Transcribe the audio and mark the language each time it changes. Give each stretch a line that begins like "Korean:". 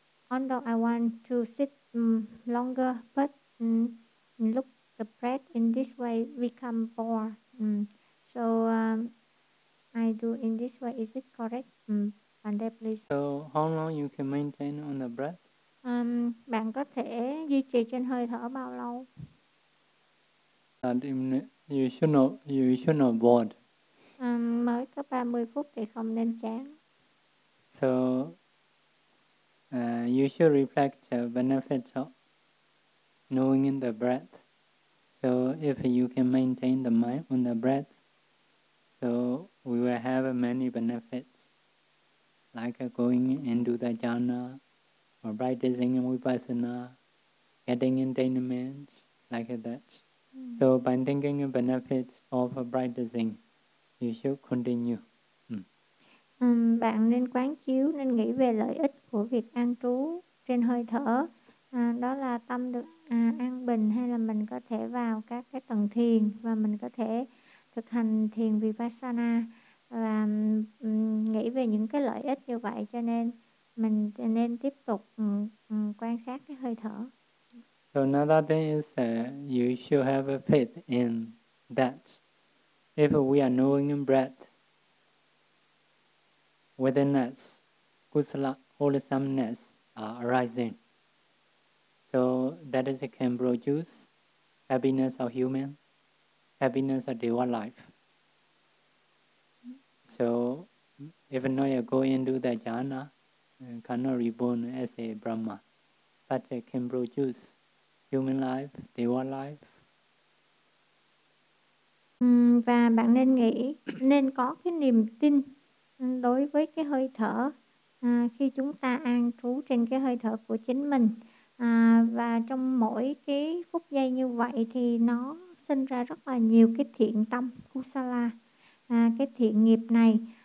English: Although I want to sit longer, but look the breath in this way become bored. So I do in this way. Is it correct? Pandey, please. So how long you can maintain on the breath?
Vietnamese: Bạn có thể duy trì trên hơi thở bao lâu?
English: And you should not bored.
Vietnamese: Mới có 30 phút thì không nên chán.
English: So you should reflect the benefits of knowing in the breath. So if you can maintain the mind on the breath, so we will have many benefits, like going into the jhana, or practicing vipassana, getting entertainment, like that. So by thinking of benefits of practicing, you should continue.
Vietnamese: Bạn nên quán chiếu, nên nghĩ về lợi ích của việc an trú trên hơi thở. Đó là tâm được an bình, hay là mình có thể vào các cái tầng thiền và mình có thể thực hành thiền vipassana và nghĩ về những cái lợi ích như vậy, cho nên mình nên tiếp tục quan sát cái hơi thở.
English: So another thing is you should have a faith in that. If we are knowing in breath within us, kusala, wholesomeness are arising. So that is, it can produce happiness of human, happiness of divine life. So if not you go into the jhana, cannot reborn as a Brahma, but can produce human life, divine life.
Vietnamese: Và bạn nên nghĩ, nên có cái niềm tin đối với cái hơi thở khi chúng ta an trú trên cái hơi thở của chính mình. Và trong mỗi cái phút giây như vậy thì nó sinh ra rất là nhiều cái thiện tâm, kusala, cái thiện nghiệp này.